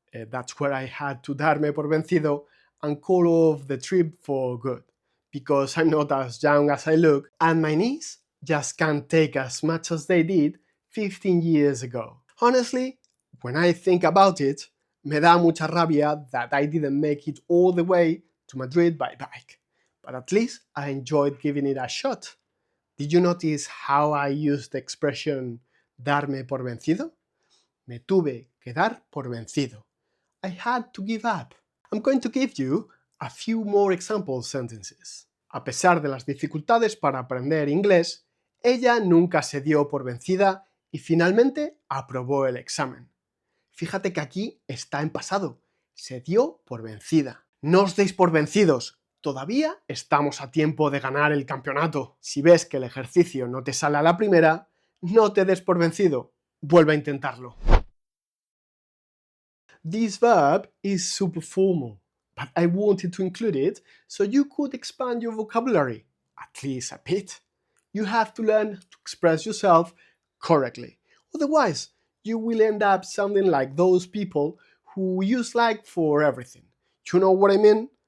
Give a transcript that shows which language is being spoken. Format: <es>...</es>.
<en>That's where I had to</en> <es>darme por vencido</es> <en>and call off the trip for good, because I'm not as young as I look and my knees just can't take as much as they did 15 years ago. Honestly, when I think about it,</en> <es>me da mucha rabia</es> <en>that I didn't make it all the way to Madrid by bike, but at least I enjoyed giving it a shot. Did you notice how I used the expression</en> <es>darme por vencido? Me tuve que dar por vencido.</es> <en>I had to give up. I'm going to give you a few more example sentences.</en> <es>A pesar de las dificultades para aprender inglés, ella nunca se dio por vencida y finalmente aprobó el examen. Fíjate que aquí está en pasado. Se dio por vencida. No os deis por vencidos. Todavía estamos a tiempo de ganar el campeonato. Si ves que el ejercicio no te sale a la primera, no te des por vencido. Vuelve a intentarlo.</es> <en>This verb is super formal, but I wanted to include it so you could expand your vocabulary, at least a bit. You have to learn to express yourself correctly. Otherwise, you will end up sounding like those people who use like for everything. You know what I mean?</en>